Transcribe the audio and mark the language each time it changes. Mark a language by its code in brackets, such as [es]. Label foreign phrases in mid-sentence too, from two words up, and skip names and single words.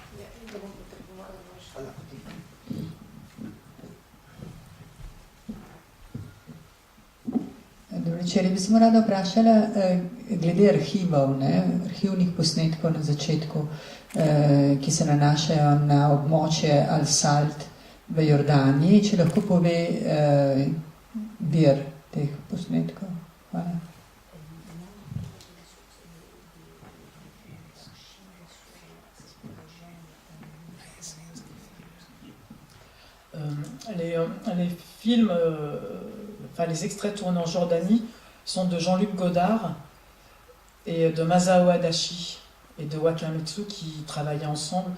[sl] Dobro večer, bi se rada vprašala glede arhivov, arhivnih posnetkov na začetku, ki se nanašajo na območje Al-Salt v Jordaniji. Če lahko pove vir teh posnetkov. Hvala. [fr] Les films, les extraits tournés en Jordanie sont de Jean-Luc Godard et de Masao Adachi et de Wakamitsu qui travaillaient ensemble.